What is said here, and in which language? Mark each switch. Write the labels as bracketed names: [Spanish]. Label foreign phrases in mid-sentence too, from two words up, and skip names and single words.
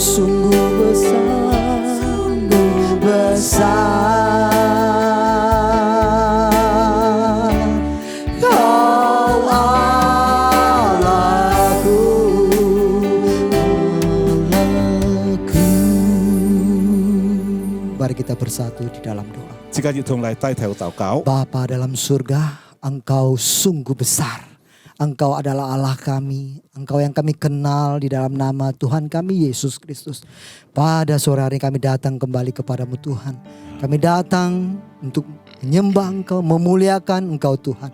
[Indonesian] Sungguh besar, sungguh besar Kau Allahku. Mari kita bersatu di dalam doa. [Cantonese] 即刻要同嚟低頭禱告。 [Indonesian] Bapa dalam surga, Engkau sungguh besar. Engkau adalah Allah kami. Engkau yang kami kenal di dalam nama Tuhan kami Yesus Kristus. Pada sore hari kami datang kembali kepadamu Tuhan. Kami datang untuk menyembah Engkau, memuliakan Engkau Tuhan.